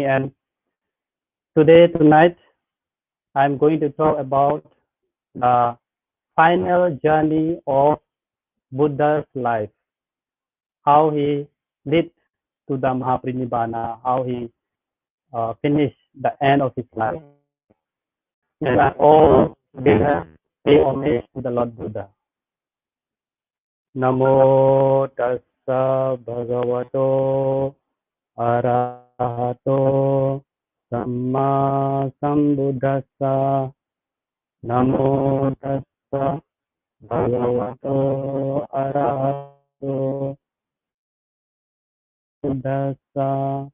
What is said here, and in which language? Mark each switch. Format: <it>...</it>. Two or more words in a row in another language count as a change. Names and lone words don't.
<en>And tonight, I'm going to talk about the final journey of Buddha's life, how he led to the Maha-parinibbana, how he finished the end of his life. And all together pay homage to the Lord Buddha.</en> <pi>Namo tassa bhagavato arahato samma sambuddhassa. Namo tassa bhagavato arahato sambuddhassa.</pi>